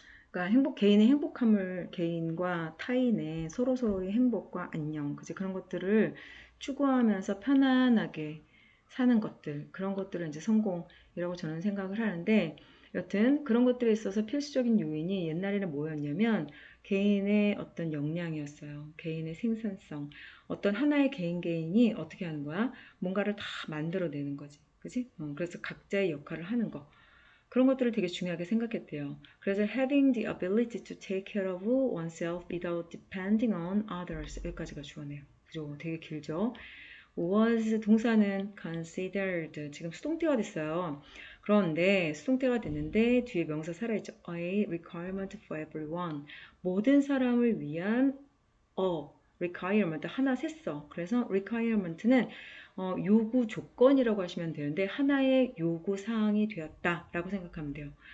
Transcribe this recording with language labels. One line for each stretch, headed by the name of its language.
Korean: 그러니까 개인의 행복함을 개인과 타인의 서로서로의 행복과 안녕, 그지 그런 것들을 추구하면서 편안하게 사는 것들, 그런 것들을 이제 성공이라고 저는 생각을 하는데, 여튼 그런 것들에 있어서 필수적인 요인이 옛날에는 뭐였냐면 개인의 어떤 역량이었어요. 개인의 생산성, 어떤 하나의 개인이 어떻게 하는 거야? 뭔가를 다 만들어내는 거지, 그지? 그래서 각자의 역할을 하는 거. 그런 것들을 되게 중요하게 생각했대요.
English: 그래서 having the ability to take care of oneself without depending on others
Korean: 여기까지가 주어네요. 그죠? 되게 길죠? was 동사는 considered 지금 수동태가 됐어요. 그런데 수동태가 됐는데 뒤에 명사 살아있죠.
English: A requirement for everyone
Korean: 모든 사람을 위한 requirement 하나 셌어. 그래서 requirement는 요구 조건이라고 하시면 되는데 하나의 요구 사항이 되었다라고 생각하면 돼요.